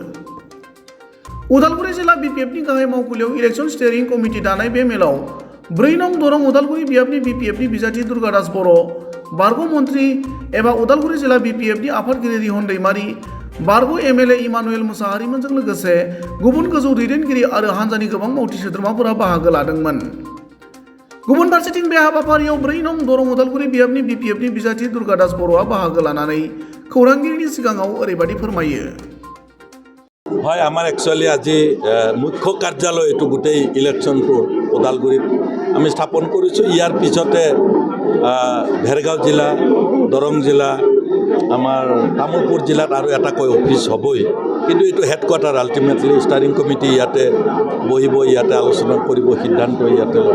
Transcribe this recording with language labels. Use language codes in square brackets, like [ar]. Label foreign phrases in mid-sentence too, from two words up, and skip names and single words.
[brx] उदालगुरि जिल्ला बिपिएफनि गाहाय मावखुलियाव [en] election steering committee [brx] दानाय बे मेलाव 4 नं दरं उदालगुरि बियाबनि बिपिएफनि बिजाथि दुर्गा दास बर', बारग' मन्त्रि एबा उदालगुरि जिल्ला बिपिएफनि आफादगिरि रिहन दैमारि, बारग' एमएलए इमानुएल मुसाहारिमोनजों लोगोसे गुबुन गोजौ दैदेनगिरि आरो हान्जानि गोबां मावथि सोद्रोमाफोरा बाहागो लादोंमोन। गुबुन फारसेथिं बे हाबाफारियाव 4 नं दरं उदालगुरि बियाबनि बिपिएफनि बिजाथि दुर्गा दास बर'आ बाहागो लानानै खौरांगिरिनि सिगाङाव ओरैबादि फोरमायो। [as] হয়, আমার একচুয়ালি আজি মুখ্য কাৰ্যালয় এইটো গোটেই ইলেকশ্যনটোৰ ওদালগুৰিত আমি স্থাপন কৰিছোঁ। ইয়াৰ পিছতে ভেৰগাঁও জিলা, দৰং জিলা, আমাৰ তামোলপুৰ জিলাত আৰু এটাকৈ অফিচ হ'বই, কিন্তু এইটো [en] headquarter ultimately steering committee [as] ইয়াতে বহিব, ইয়াতে আলোচনা কৰিব, সিদ্ধান্ত ইয়াতে ল'ব।